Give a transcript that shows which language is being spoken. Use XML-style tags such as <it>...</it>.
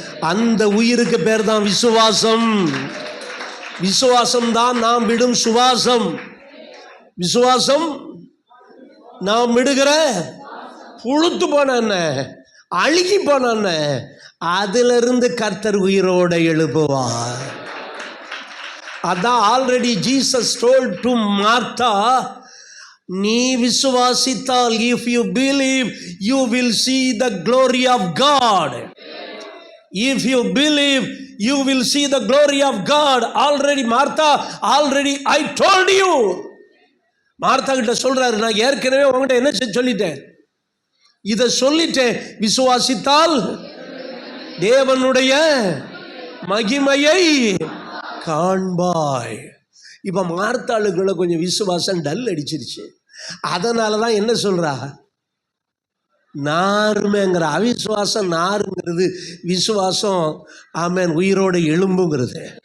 <ta>அந்த உயிருக்கு பேர் தான் விசுவாசம். விசுவாசம் தான் நாம் விடும் சுவாசம். விசுவாசம் நாம் விடுகிற புழுத்து போன என்ன, அழுகி போன என்ன, அதிலிருந்து கர்த்தர் உயிரோட எழுப்புவார். அதான்</ta> <en>already Jesus told to Martha,</en> <ta>நீ விசுவாசித்தால்,</ta> <en>if you believe you will see the glory of God. If you believe you will see the glory of God. Already Martha, already I told you.</en> <ta>Martha கிட்ட சொல்றாரு, நான் ஏற்கனவே உங்ககிட்ட என்ன சொல்லிட்டேன், இதை சொல்லிட்டேன், விசுவாசித்தால் தேவனுடைய மகிமையை காண்பாய். இப்ப மார்த்தாளுக்குள்ள கொஞ்சம் விசுவாசம் டல் அடிச்சிருச்சு. அதனால தான் என்ன சொல்றா, நாருமேங்கிற அவிசுவாசம் நாருங்கிறது, விசுவாசம் ஆமென் உயிரோட எலும்புங்கிறது.</ta>